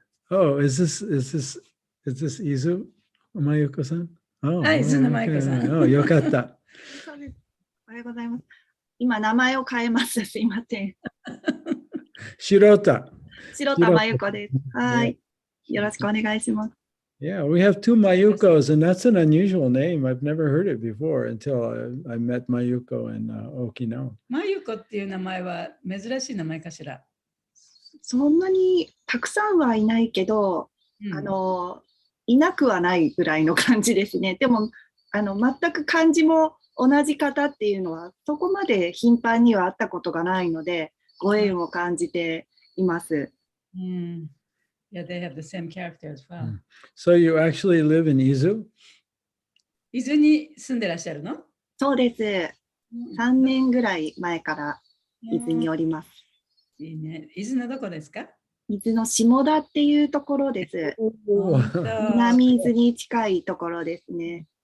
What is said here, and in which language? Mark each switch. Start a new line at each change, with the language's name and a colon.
English: Oh, is this Izu Mayuko-san? Oh,
Japanese: はい、伊豆の舞子さん。
English: oh,
Japanese: よかった。そうです。おはようございます。今、名前を変えます。すいません。白田真由子です。はい。よろしくお願いします。
English: Yeah, we have two Mayukos, and that's an unusual name. I've never heard it before until I met Mayuko in Okinawa.
Japanese: まゆこっていう名前は珍しい名前かしら。そんなにたくさんはいないけど、いなくはないぐらいの感じですね。でも全く漢字も同じ方っていうのはそこまで頻繁には会ったことがないので、ご縁を感じています。
English: Yeah, they have the same character as well. So you actually live in Izu?
Japanese: 伊豆に住んでらっしゃるの？そうです。 3年ぐらい前から伊豆におります。いいね。伊豆のどこですか？伊豆の下田っていうところです。南伊豆に近いところですね。